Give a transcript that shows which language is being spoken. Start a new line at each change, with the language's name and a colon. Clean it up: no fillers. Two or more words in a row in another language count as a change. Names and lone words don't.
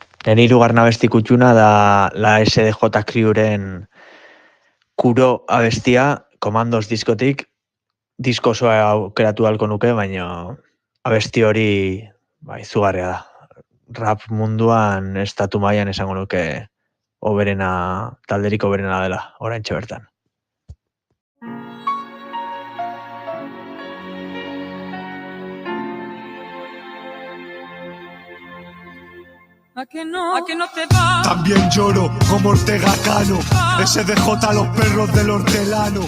Basque: Nire hirugarren abesti kutxuna da la SDJ Crewren Kuro abestia, Komandos diskotik, disko osoa aukeratu halko nuke, baina abesti hori izugarria da. Rap munduan estatu mailan esango nuke hoberena, talderik hoberena dela, oraintxe bertan.
Spanish: ¿A que no te va? También lloro como Ortega Cano, SDJ los perros del hortelano.